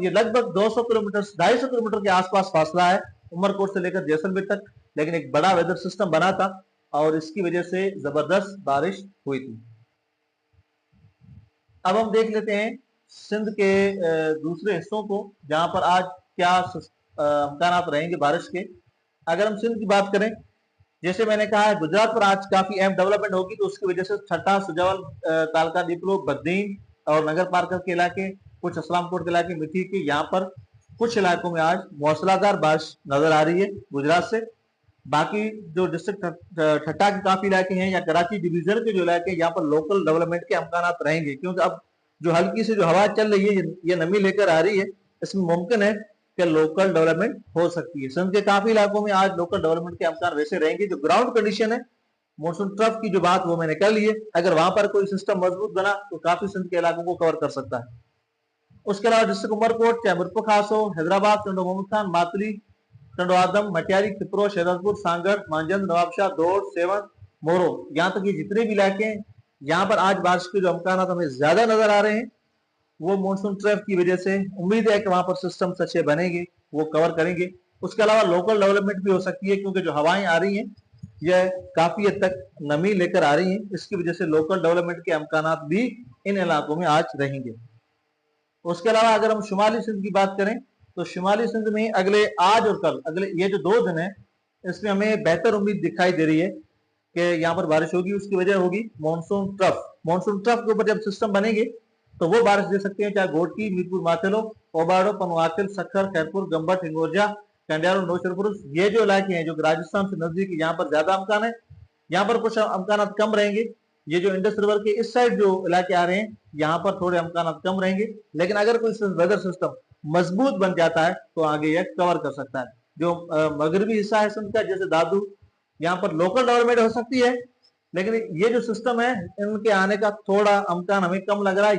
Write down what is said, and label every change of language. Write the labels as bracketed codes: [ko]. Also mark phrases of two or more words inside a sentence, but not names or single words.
[ur] یہ لگ بھگ 200 کلومیٹر 250 کلومیٹر کے آس پاس فاصلہ ہے عمرکوٹ سے لے کر جیسلمیر تک، لیکن ایک بڑا [en] weather system [ur] بنا تھا اور اس کی وجہ سے زبردست بارش ہوئی تھی. اب ہم دیکھ لیتے ہیں سندھ کے دوسرے حصوں کو، جہاں پر آج کیا امکان رہیں گے بارش کے. اگر ہم سندھ کی بات کریں، جیسے میں نے کہا ہے گجرات پر آج کافی اہم ڈیولپمنٹ ہوگی، تو اس کی وجہ سے چھٹا, सुजावल, तालका डिप्लो, بدین اور نگر پارکر کے علاقے، کچھ اسلام کوٹ کے علاقے، مٹھی کے، یہاں پر کچھ علاقوں میں آج موسلادھار بارش نظر آ رہی ہے گجرات سے. باقی جو ڈسٹرکٹ ٹھٹہ کے کافی علاقے ہیں یا کراچی ڈویژن کے جو علاقے ہیں، یہاں پر [en] local development [ur] کے امکان رہیں گے، کیونکہ اب جو ہلکی سے جو ہوا چل رہی ہے یہ نمی لے کر آ رہی ہے، اس میں ممکن ہے کہ [en] local development [ur] ہو سکتی ہے. سندھ کے کافی علاقوں میں آج [en] local development [ur] کے امکان ویسے رہیں گے۔ جو [en] ground condition [ur] ہے [en] monsoon trough [ur] کی جو بات وہ میں نے کر لی ہے، اگر وہاں پر کوئی سسٹم مضبوط بنا تو کافی سندھ کے علاقوں کو کور کر سکتا ہے. اس کے علاوہ ڈسٹرکٹ عمرکوٹ، چاہے مرفو خاص ہو, हैदराबाद, टंडो मोहम्मद खान, मातली, टंडो आदम, मटियारी, खिप्रो, शहजादपुर, सांगड़, मांजंद, नवाबशाह, دوڑ، سیون، مورو، یہاں تک یہ جتنے بھی علاقے ہیں یہاں پر آج بارش کے جو امکان ہمیں زیادہ نظر آ رہے ہیں، وہ [en] monsoon trough [ur] کی وجہ سے امید ہے کہ وہاں پر سسٹم اچھے بنیں گے، وہ کور کریں گے. اس کے علاوہ [en] local development [ur] بھی ہو سکتی ہے، کیونکہ جو ہوائیں آ رہی ہیں یہ کافی حد تک نمی لے کر آ رہی ہیں، اس کی وجہ سے [en] local development [ur] کے امکان بھی ان علاقوں میں آج رہیں گے. اس کے علاوہ اگر ہم شمالی سندھ کی بات کریں، تو شمالی سندھ میں اگلے آج اور کل، اگلے یہ جو 2 دن ہے، اس میں ہمیں بہتر امید دکھائی دے رہی ہے کہ یہاں پر بارش ہوگی. اس کی وجہ ہوگی [en] monsoon trough. monsoon trough [ur] کے اوپر جب سسٹم بنیں گے تو وہ بارش دے سکتے ہیں، چاہے گھوٹکی، میرپور ماتھیلو، اوباڑو، پنوعاقل، سکھر، خیرپور، گمبٹ، ہنگورجا، کنڈیارو، نوشرپور, یہ جو علاقے ہیں جو راجستھان سے نزدیک، یہاں پر زیادہ امکان ہے. یہاں پر کچھ امکان کم رہیں گے۔ یہ جو [en] Indus river [ur] کے اس سائیڈ جو علاقے آ رہے ہیں یہاں پر تھوڑے امکان کم رہیں گے، لیکن اگر کوئی [en] weather system [ur] مضبوط بن جاتا ہے تو آگے یہ کور کر سکتا ہے. جو مغربی حصہ ہے سندھ کا، جیسے دادو، یہاں پر [en] local development [ur] ہو سکتی ہے، لیکن یہ جو سسٹم ہے ان کے آنے کا تھوڑا امکان ہمیں کم لگ رہا ہے.